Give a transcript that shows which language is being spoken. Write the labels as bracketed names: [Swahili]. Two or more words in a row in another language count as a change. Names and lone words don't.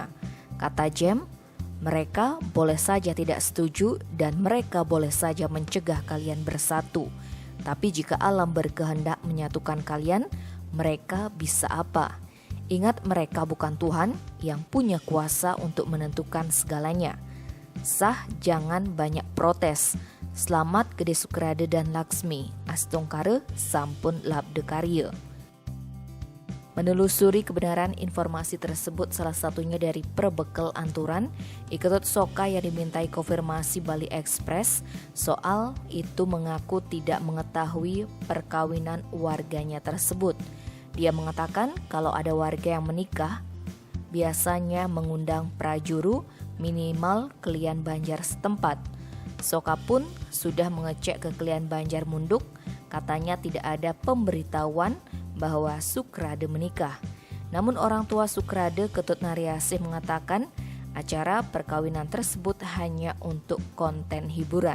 [Indonesian] Kata Jem, mereka boleh saja tidak setuju dan mereka boleh saja mencegah kalian bersatu. Tapi jika alam berkehendak menyatukan kalian, mereka bisa apa? Ingat mereka bukan Tuhan yang punya kuasa untuk menentukan segalanya. Sah jangan banyak protes. Selamat Gede Sukrade dan Laksmi, [Balinese] Astongkare sampun labde karya. [Indonesian] Menelusuri kebenaran informasi tersebut salah satunya dari Perbekel Anturan, Iketut Soka yang dimintai konfirmasi Bali Express soal itu mengaku tidak mengetahui perkawinan warganya tersebut. Dia mengatakan kalau ada warga yang menikah, biasanya mengundang prajuru minimal kelian Banjar setempat. Soka pun sudah mengecek ke kelian Banjar Munduk, katanya tidak ada pemberitahuan bahwa Sukrade menikah. Namun orang tua Sukrade Ketut Nariasih mengatakan acara perkawinan tersebut hanya untuk konten hiburan.